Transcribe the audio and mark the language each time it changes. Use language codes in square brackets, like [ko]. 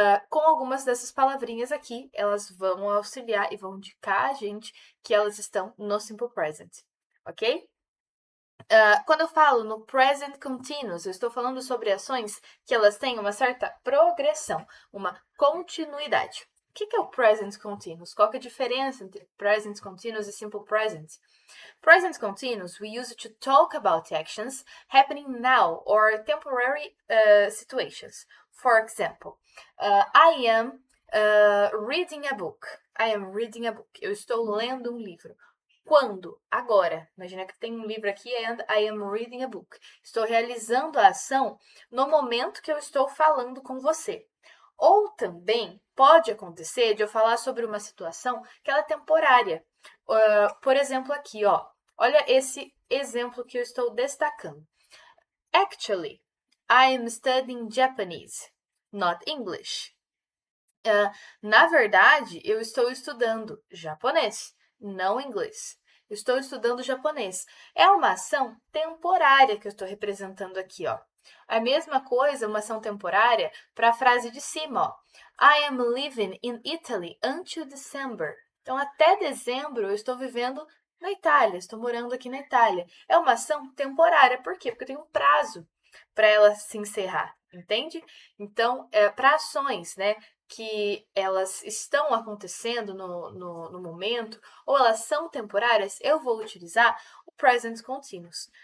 [pt] Com algumas dessas palavrinhas aqui, elas vão auxiliar e vão indicar a gente que elas estão no Simple Present, ok? Quando eu falo no Present Continuous, eu estou falando sobre ações que elas têm uma certa progressão, uma continuidade. O que é o Present Continuous? Qual que é a diferença entre Present Continuous e Simple Present? [en] Present continuous, we use it to talk about actions happening now or temporary situations. For example, I am reading a book. I am reading a book. [pt] Eu estou lendo um livro. Quando? Agora. Imagina que tem um livro aqui [en] and I am reading a book. [pt] Estou realizando a ação no momento que eu estou falando com você. Ou também pode acontecer de eu falar sobre uma situação que ela é temporária. Por exemplo, aqui, olha esse exemplo que eu estou destacando. [en] Actually, I am studying Japanese, not English. [pt] Na verdade, eu estou estudando japonês, não inglês. Estou estudando japonês. É uma ação temporária que eu estou representando aqui, ó. A mesma coisa, uma ação temporária, para a frase de cima, ó. [en] I am living in Italy until December. [pt] Então, até dezembro, eu estou vivendo na Itália, estou morando aqui na Itália. É uma ação temporária, por quê? Porque tem um prazo para ela se encerrar, entende? Então, para ações, né, que elas estão acontecendo no momento, ou elas são temporárias, eu vou utilizar o present continuous.